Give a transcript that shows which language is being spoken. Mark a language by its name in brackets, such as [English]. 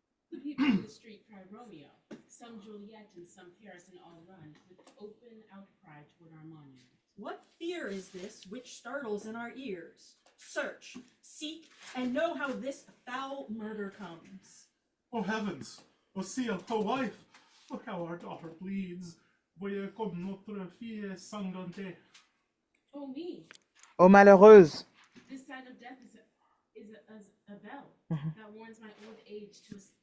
[English] The people in the street cry Romeo, some Juliet and some Paris, and all run with open outcry toward our monument. What fear is this which startles in our ears? Search, seek, and know how this foul murder comes. Oh heavens! Oh Sia, oh wife! Look how our daughter bleeds. [French] Voyez comme notre fille est sanglante. [English] Oh me, [French] Oh, malheureuse. [English] this sign of death is a bell that warns my old age to